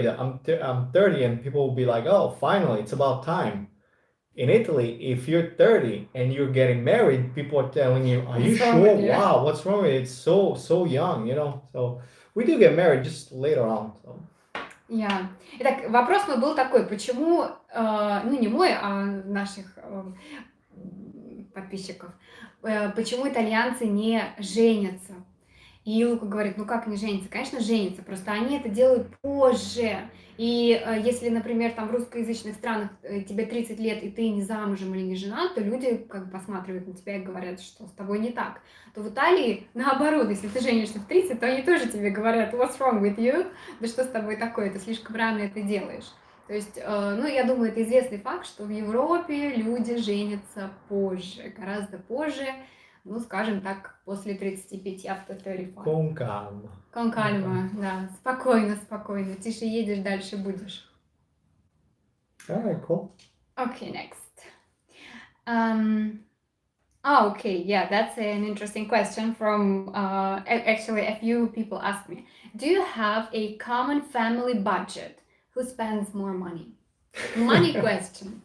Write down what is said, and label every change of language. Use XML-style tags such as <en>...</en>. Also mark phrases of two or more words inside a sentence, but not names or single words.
<en>I'm 30, and people will be like, oh, finally, it's about time. In Italy, if you're 30 and you're getting married, people are telling you, are you What's wrong sure? with you? Wow, what's wrong with it? It's so young, So we do get married just later on. So. Yeah.</en> <ru>Итак, вопрос мой был такой, почему, не мой, а наших подписчиков, почему итальянцы не женятся? И Лука говорит, ну как не женятся? Конечно, женятся, просто они это делают позже. И если, например, там в русскоязычных странах тебе 30 лет, и ты не замужем или не женат, то люди как бы посматривают на тебя и говорят, что с тобой не так. То в Италии наоборот, если ты женишься в 30, то они тоже тебе говорят,</ru> <en>what's wrong with you?</en> <ru>Да что с тобой такое, ты слишком рано это делаешь. То есть, я думаю, это известный факт, что в Европе люди женятся позже, гораздо позже, ну, скажем так, после 35,</ru> <en>after 35.</en> <it>Con calma. Con calma,</it> <ru>да, спокойно, тише едешь, дальше будешь.</ru> <en>Alright, cool. Okay, next. Okay, yeah, that's an interesting question from, actually, a few people asked me. Do you have a common family budget? Who spends more money? Money question.</en>